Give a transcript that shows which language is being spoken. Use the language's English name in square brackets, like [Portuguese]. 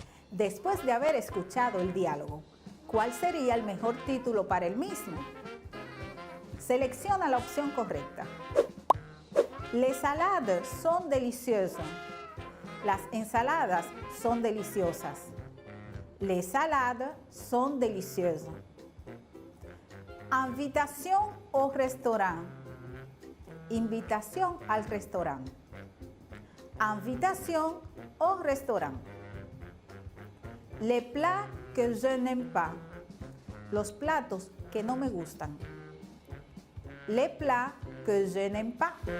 [Spanish] Después de haber escuchado el diálogo, ¿cuál sería el mejor título para el mismo? Selecciona la opción correcta. [French] Les salades sont délicieuses. [Spanish] Las ensaladas son deliciosas. [French] Les salades sont délicieuses. Invitation au restaurant. [Spanish] Invitación al restaurante. [French] Invitation au restaurant. Les plats que je n'aime pas. [Spanish] Los platos que no me gustan. [French] Les plats que je n'aime pas.